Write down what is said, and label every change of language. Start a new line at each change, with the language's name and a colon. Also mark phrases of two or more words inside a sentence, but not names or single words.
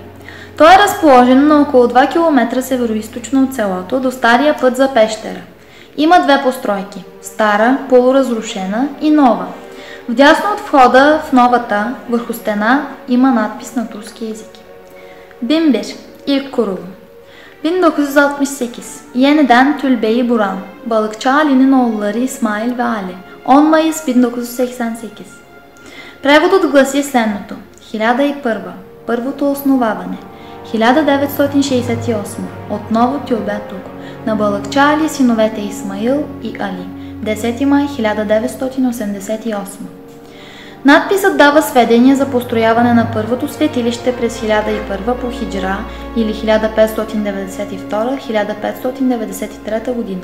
Bulgarian: То е разположено на около 2 км североизточно от селото до стария път за Пещера. Има две постройки – стара, полуразрушена и нова. Вдясно от входа в новата, върху стена, има надпис на турски език.
Turkish: Бимбир, İlk 1968 yeniden Tülbe-i Buran, balıkçı Ali'nin oğulları İsmail ve Ali, 10 Mayıs 1988.
Bulgarian: Преводът гласи следното: 1001, първото основаване, 1968, отново Тюлбетук, на Балъкча Али, синовете Исмаил и Али, 10 май 1988. Надписът дава сведения за построяване на първото светилище през 1001 по хиджра или 1592-1593 година.